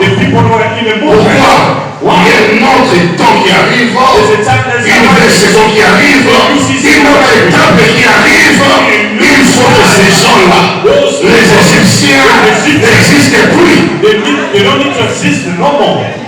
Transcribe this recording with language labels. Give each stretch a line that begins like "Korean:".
English: The people were in a movement.
French: Pourquoi? Il y a un autre temps qui arrive,
English: There's a time that's
French: une nouvelle saison qui arrive, une autre étape qui arrive. Il faut que ces gens-là, les Égyptiens, n'existent plus.
English: They don't need to exist no more.